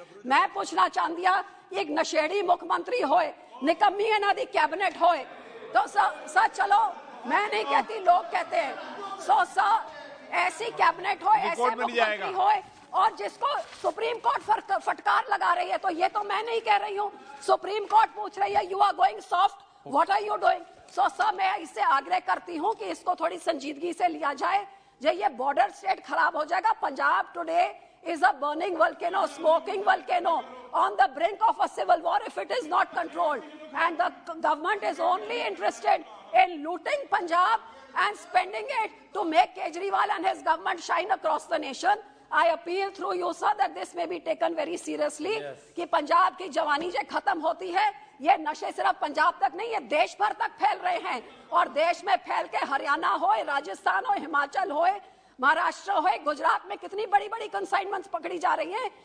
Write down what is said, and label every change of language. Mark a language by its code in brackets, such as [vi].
[hi] मैं पूछना चाहती हाँ, एक नशेड़ी मुख्यमंत्री होए, निकम्मी इन्हों की कैबिनेट होए, तो सर चलो मैं नहीं कहती, लोग कहते हैं, सर ऐसी कैबिनेट हो, ऐसे मुख्यमंत्री होए, और जिसको सुप्रीम कोर्ट फटकार लगा रही है, तो ये तो मैं नहीं कह रही हूँ, सुप्रीम कोर्ट पूछ रही है, you are going soft, what are you doing. So sir मैं इससे आग्रह करती हूँ कि इसको थोड़ी संजीदगी से लिया जाए। जो ये बॉर्डर स्टेट खराब हो जाएगा। [en] Punjab today is a burning volcano, smoking volcano on the brink of a civil war if it is not controlled, and the government is only interested in looting Punjab and spending it to make Kejriwal and his government shine across the nation. I appeal through you sir that this may be taken very seriously, [hi] कि पंजाब की जवानी जो खत्म होती है, ये नशे सिर्फ पंजाब तक नहीं, ये देश भर तक फैल रहे हैं, और देश में फैल के हरियाणा हो, राजस्थान हो, हिमाचल हो, महाराष्ट्र हो, गुजरात में कितनी बड़ी बड़ी कंसाइनमेंट्स पकड़ी जा रही हैं।